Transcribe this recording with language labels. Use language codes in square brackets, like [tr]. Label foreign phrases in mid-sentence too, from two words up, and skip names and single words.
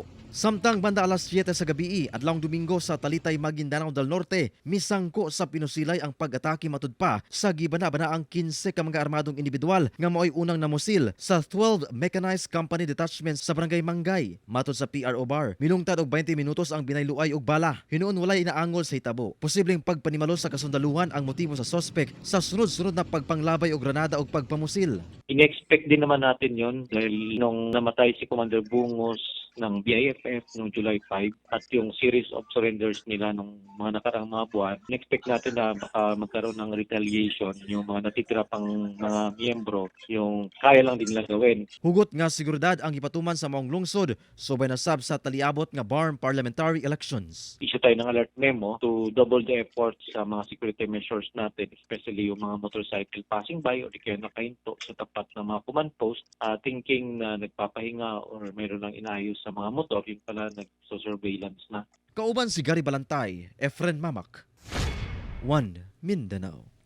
[ceb] Samtang banda alas 7 sa gabi, adlawng Domingo sa Talitay, Maguindanao del Norte, misangko sa pinusilay ang pag-atake matud pa sa gibana-bana ang 15 ka mga armadong individual nga mao'y unang namusil sa 12 Mechanized Company Detachments sa Barangay Mangay. Matud sa PRO Bar, milungtad og 20 minutos ang binayluay og bala. Hinuon walay inaangol sa hitabo. Posibleng pagpanimalo sa kasundaluhan ang motibo sa suspect sa sunod-sunod na pagpanglabay og granada og pagpamusil. [tl] In-expect din naman natin yon dahil nung namatay si Commander Bungos ng BIFF noong July 5 at yung [en] series of surrenders [tl] nila nung mga nakarang mga buwan, in-expect natin na baka magkaroon ng retaliation yung mga natitira pang mga miyembro, yung kaya lang din nila gawin. [ceb] Hugot nga seguridad ang ipatuman sa maong lungsod, subay na sab sa taliabot nga BARM [en] parliamentary elections. [tl] Issue tayo ng [en] alert memo to double the effort [tl] sa mga [en] security measures [tl] natin, especially yung mga [en] motorcycle passing by [tl] o di kaya nakahinto sa tapat ng mga [en] command post, [tl] thinking na nagpapahinga or mayroon lang inayos sa mga motor, yung pala nagso-surveillance na. [ceb] Kauban si Gary Balantay, Efren Mamak, 1 Mindanao.